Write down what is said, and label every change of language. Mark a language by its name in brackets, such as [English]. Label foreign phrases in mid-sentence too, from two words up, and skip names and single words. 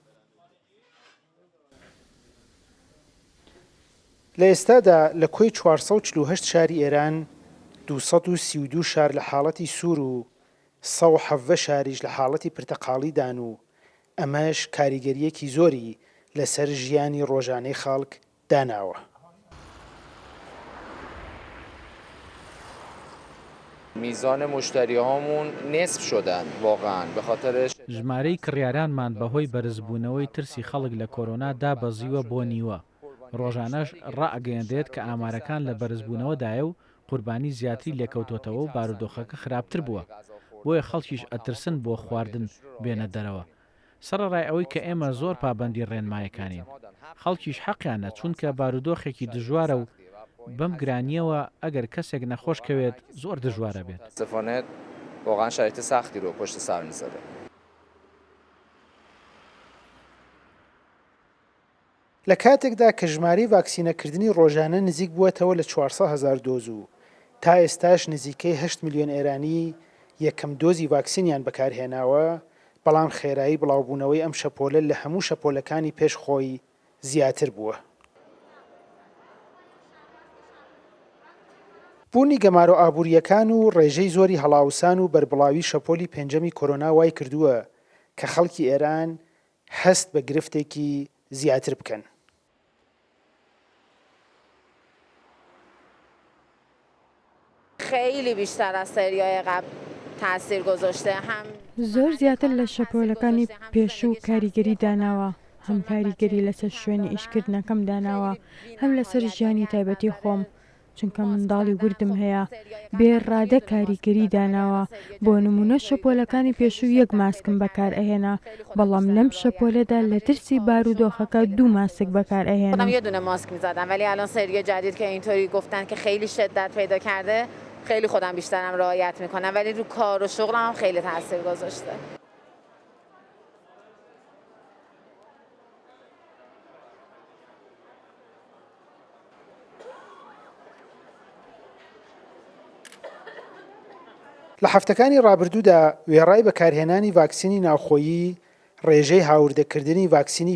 [Central Kurdish] لە ئێستادا لە کۆی 448 شاری ئێران 232 شار لە حاڵەتی سوور و 170 شاریش لە حاڵەتی پرتەقاڵیدان و ئەمەش کاریگەریەکی زۆری لەسەر ژیانی ڕۆژانەی خەڵک داناوە. [Persian] میزان مشتری هامون نصف شدن واقعا به خاطر [Central Kurdish] ژمارەی کڕیارانمان بەهۆی بەرزبوونەوەی ترسی خەڵک لە کۆرۆنا دابەزیوە بۆ نیوە. ڕۆژانەش ڕائگەیەندێت کە ئامارەکان لە بەرزبوونەوەدایە و قوربانی زیاتری لێکەوتوتەوە و بارودۆخەکە خراپتر بووە. بۆیە خەڵکیش ئەترسن بۆ خواردن بێنە دەرەوە. سەرەڕای ئەوەی کە ئێمە زۆر پابەندی ڕێنمایەکانین. خەڵکیش حەقیانە چونکە بارودۆخێکی دژوارە و بەم گرانیەوە ئەگەر کەسێک نەخۆشکەوێت زۆر دژوارە بێت. [Persian] استفانه واقعا شرایط سختی رو پشت سر میذاره. [Central Kurdish] لە کاتێکدا کە ژمارەی ڤاکسینەکردنی ڕۆژانە نزیک بووەتەوە لە 400,000 دۆز و تا ئێستاش نزیکەی 8 میلیۆن ئێرانی یەکەم دۆزی ڤاکسینیان بەکارهێناوە، بەڵام خێرایی بڵاوبوونەوەی ئەم شەپۆلە لە هەموو شەپۆلەکانی پێش خۆی زیاتر بووە. بوونی گەمارە ئابوووریەکان و ڕێژەی زۆری هەڵاوسان و بەربڵاوی شەپۆلی پێنجەمی کۆرۆنا وای کردووە کە خەڵکی ئێران هەست بە گرفتێکی زیاتر بکەن. [Persian] خیلی بیشتر از سریای قبل تاثیر گذاشته. هم [Central Kurdish] زۆر زیاتر لە شەپۆلەکانی پێشوو کاریگەری داناوە، هەم کاریگەری لەسەر شوێنی ئیشکردنەکەم داناوە، هەم لەسەر ژیانی تایبەتی خۆم، چونکە منداڵی وردم هەیە بێڕادە کاریگەری داناوە. بۆ نمونە شەپۆلەکانی پێشوو یەک ماسکم بەکار ئەهێنا، بەڵام لەم شەپۆلەدا لە ترسی بارودۆخەکە 2 ماسک بەکار ئەهێنم. [Persian] یه دونه ماسک می‌زدم ولی الان سری جدید که اینطوری گفتن که خیلی شدت پیدا کرده، خیلی خودم بیشترم رعایت میکنم، ولی رو کار و شغلم هم خیلی تاثیر گذاشته. [Central Kurdish] لە هەفتەکانی ڕابردوودا وێڕای بەکارهێنانی ڤاکسینی ناوخۆیی ڕێژەی هاوردەکردنی ڤاکسینی